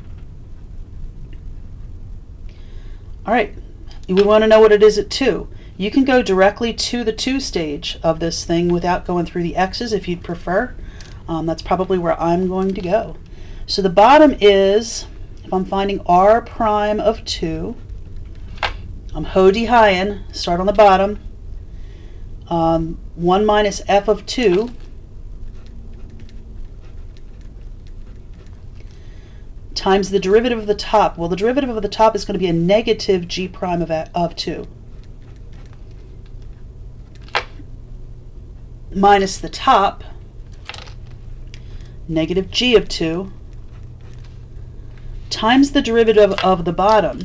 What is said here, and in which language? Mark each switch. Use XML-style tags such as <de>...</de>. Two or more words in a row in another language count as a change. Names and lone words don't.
<en>All right, we want to know what it is at 2. You can go directly to the 2 stage of this thing without going through the x's if you'd prefer. That's probably where I'm going to go. So the bottom is, if I'm finding r prime of 2, I'm ho-de-hi-ing, start on the bottom. 1 minus f of 2 times the derivative of the top. Well, the derivative of the top is going to be a negative g prime of 2 minus the top, negative g of 2, times the derivative of the bottom.</en>